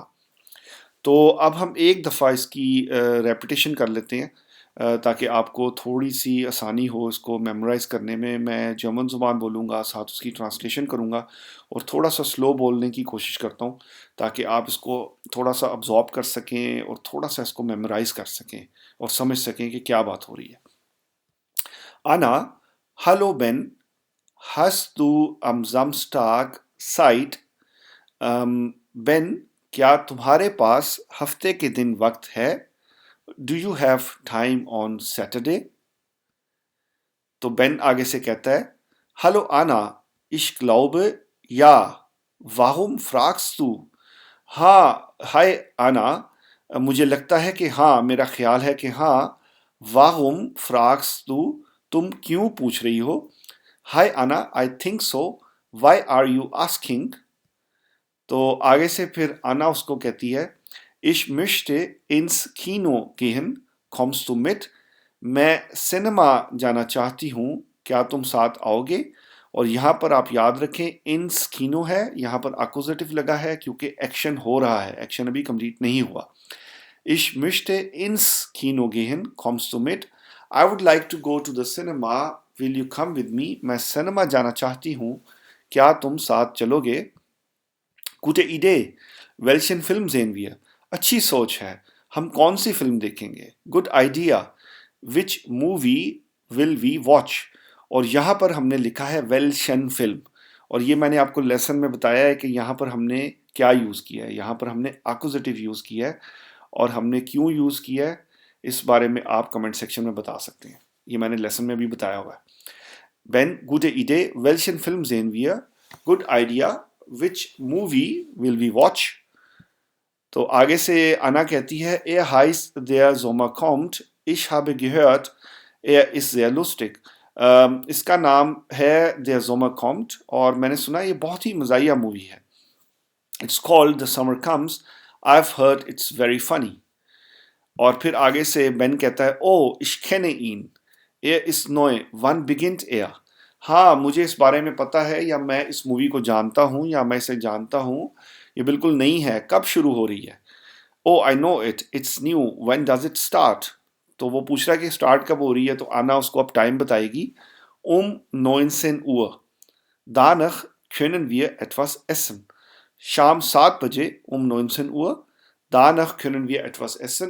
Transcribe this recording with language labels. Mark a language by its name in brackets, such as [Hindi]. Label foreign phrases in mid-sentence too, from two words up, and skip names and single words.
[Hindi] तो अब हम एक दफ़ा इसकी रेपिटेशन कर लेते हैं ताकि आपको थोड़ी सी आसानी हो इसको मेमोराइज़ करने में। मैं जर्मन ज़ुबान बोलूँगा, साथ उसकी ट्रांसलेशन करूँगा और थोड़ा सा स्लो बोलने की कोशिश करता हूँ ताकि आप इसको थोड़ा सा अब्जॉर्ब कर सकें और थोड़ा सा इसको मेमोराइज़ कर सकें और समझ सकें कि क्या बात हो रही है। आना, [German] hallo Ben, hast du am Samstag Zeit? Ben, [Hindi] क्या तुम्हारे पास हफ्ते के दिन वक्त है? [English] Do you have time on Saturday? [Hindi] तो बेन आगे से कहता है, [German] Hallo Anna, ich glaube, ja. Warum fragst du? [Hindi] हाँ, हाय आना, मुझे लगता है कि हाँ, मेरा ख्याल है कि हाँ। [German] Warum fragst du? [Hindi] तुम क्यों पूछ रही हो? [English] Hi Anna, I think so. Why are you asking? [Hindi] तो आगे से फिर आना उसको कहती है, [German] Ich möchte ins Kino gehen, kommst du mit? [Hindi] मैं सिनेमा जाना चाहती हूँ, क्या तुम साथ आओगे? और यहाँ पर आप याद रखें [German] ins Kino [Hindi] है, यहाँ पर अक्यूजेटिव लगा है क्योंकि एक्शन हो रहा है, एक्शन अभी कंप्लीट नहीं हुआ। [German] Ich möchte ins Kino gehen, kommst du mit? [English] I would like to go to the cinema, will you come with me? [Hindi] मैं सिनेमा जाना चाहती हूँ, क्या तुम साथ चलोगे? [German] Gute Idee. Welchen Film sehen wir? [Hindi] अच्छी सोच है, हम कौन सी फिल्म देखेंगे? [English] Good idea. Which movie will we watch? [Hindi] और यहाँ पर हमने लिखा है [German] welchen film. [Hindi] और ये मैंने आपको लेसन में बताया है कि यहाँ पर हमने क्या यूज़ किया है। यहाँ पर हमने accusative यूज़ किया है, और हमने क्यों यूज़ किया है इस बारे में आप कमेंट सेक्शन में बता सकते हैं। ये मैंने लेसन में भी बताया हुआ है। [German] Ben, gute Idee. Welchen Film sehen wir? [English] Good idea. Which movie will we watch? [Hindi] तो आगे से Anna कहती है, [German] Er heißt der Sommer kommt. Ich habe gehört, er ist sehr lustig. [Hindi] इसका नाम है Der Sommer kommt, और मैंने सुना ये बहुत ही मज़ाहिया मूवी है। [English] It's called The Summer Comes. I've heard it's very funny. [Hindi] और फिर आगे से बेन कहता है, [German] Oh, ich kenne ihn. Er ist neu. Wann beginnt er? [Hindi] हाँ, मुझे इस बारे में पता है, या मैं इस मूवी को जानता हूँ, या मैं इसे जानता हूँ। ये बिल्कुल नई है, कब शुरू हो रही है? [English] Oh, I know it. It's new. When does it start? [Hindi] तो वो पूछ रहा है कि स्टार्ट कब हो रही है, तो आना उसको अब टाइम बताएगी। [German] 19 Uhr. Danach können wir etwas essen. [Hindi] शाम 7 बजे 19 Uhr. [German] Danach können wir etwas essen.